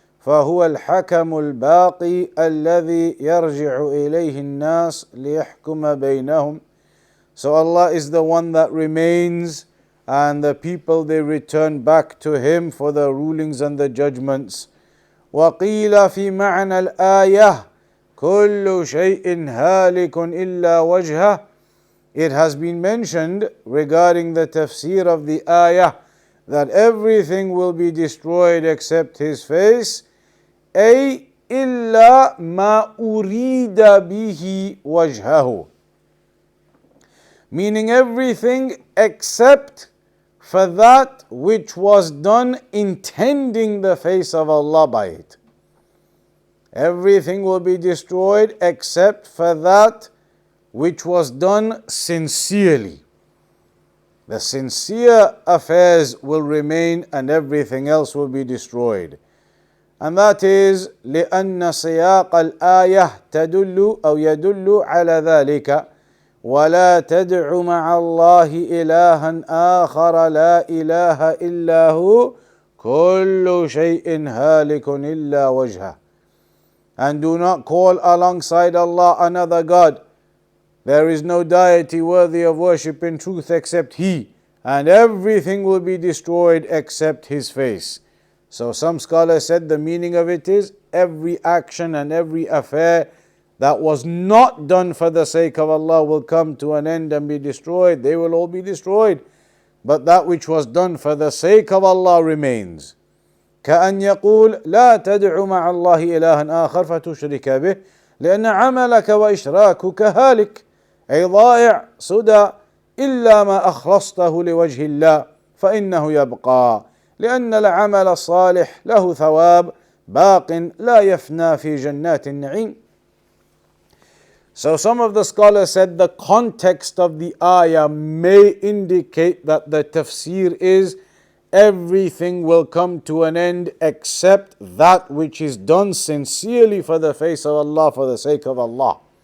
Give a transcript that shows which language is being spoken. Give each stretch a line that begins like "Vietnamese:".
Arabic: فهو الحكم الباقي الذي يرجع إليه الناس ليحكم بينهم.
English: So Allah is the one that remains, and the people, they return back to Him for the rulings and the judgments.
Arabic: وقيل في معنى الآية كل شيء هالك إلا وجهه.
English: It has been mentioned regarding the tafsir of the ayah that everything will be destroyed except His face.
Arabic: أي إلا ما أريد به وجهه.
English: Meaning everything except for that which was done intending the face of Allah by it. Everything will be destroyed except for that which was done sincerely. The sincere affairs will remain and everything else will be destroyed. And that is
Arabic: لأن سياق الآية تدل أو يدل على ذلك. ولا تدع مع الله إلها آخر لا إله إلا هو كل شيء هالك إلا وجهه.
English: And do not call alongside Allah another God. There is no deity worthy of worship in truth except He, and everything will be destroyed except His face. So some scholars said the meaning of it is every action and every affair that was not done for the sake of Allah will come to an end and be destroyed. They will all be destroyed. But that which was done for the sake of Allah remains.
Arabic: كأن يقول لا تدع مع الله إلها آخر فتشرك به لأن عملك وإشراكك هالك أي ضائع سدى إلا ما أخلصته لوجه الله فإنه يبقى لأن العمل الصالح له ثواب باق لا يفنى في جنات النعيم.
English: So some of the scholars said the context of the ayah may indicate that the tafsir is everything will come to an end except that which is done sincerely for the face of Allah, for the sake of Allah.